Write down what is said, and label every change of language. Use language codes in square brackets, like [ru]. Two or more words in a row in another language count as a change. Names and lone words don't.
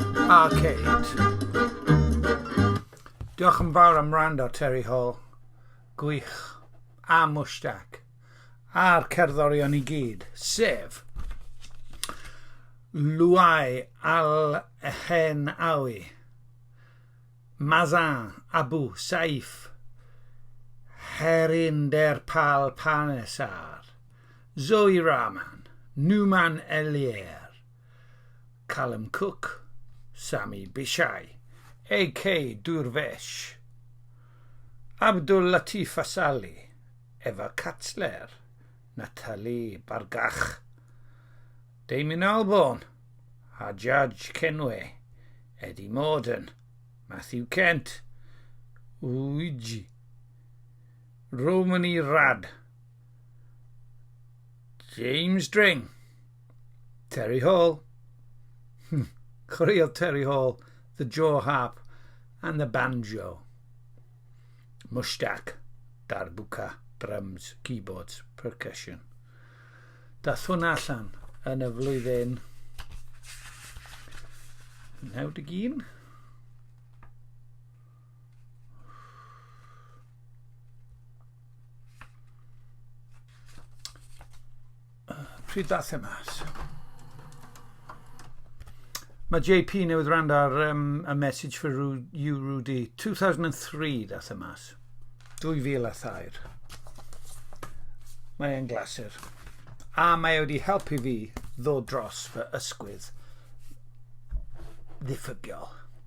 [cy] Diolch yn fawr am wrando, Terry Hall. Gwych, a mushtaq, a'r cerddorion I gyd, sef Luai al-Hen-Awi, Mazan Abu Saif, Herinder Pal Panesar, Zoe Rahman, Numan Elier, Callum Cook, Sami Bishai, A.K. Durvesh, Abdul Latif Asali, Eva Katzler, Natalie Bargach, Damien Albarn, Hajjaj Kenway, Eddie Morden, Matthew Kent, Uigi, Romany Rad, [en] James Dring, Terry Hall, chwaraeodd Terry Hall, the jaw harp and the banjo. Mushtaq, darbuka, drums, keyboards, percussion. [cy] Dath hwnna allan yn y flwyddyn 91. Pryd dath e mas? Mae JP newydd rand ar a message for you, Rudy. 2003 dath e mas. 2003. Mae e'n glasur. A mae wedi helpu fi ddod dros fy ysgwydd ddiffygiol.